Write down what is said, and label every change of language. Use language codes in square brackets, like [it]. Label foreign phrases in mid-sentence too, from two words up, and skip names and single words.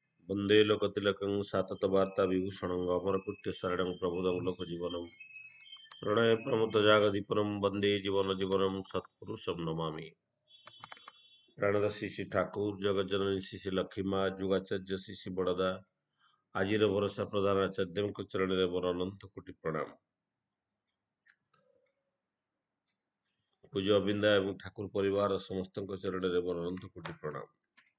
[sa] वन्दे लोकतिलकं साततवार्ताविभूषणं अमरकृत्यशरणं प्रबोधं लोकजीवनं प्रणयप्रमुदजागदीपनं वन्दे जीवनजीवनं सत्पुरुषं नमामि। [or] ପ୍ରାଣର ଶ୍ରୀ ଠାକୁର ଜଗଜ୍ଜନନୀ ଶ୍ରୀ ଲକ୍ଷ୍ମୀ ମା ଯୁଗାଚାର୍ଯ୍ୟ ଶ୍ରୀ ବଡ଼ଦା ଆଜିର ଭରସା ପ୍ରଧାନ ଆଚାର୍ଯ୍ୟଙ୍କ ଚରଣରେ ମୋର ଅନନ୍ତ କୋଟି ପ୍ରଣାମ। ପୂଜ୍ୟ ଅବିନ୍ଦା ଏବଂ ଠାକୁର ପରିବାର ସମସ୍ତଙ୍କ ଚରଣରେ ମୋର ଅନନ୍ତ କୋଟି ପ୍ରଣାମ।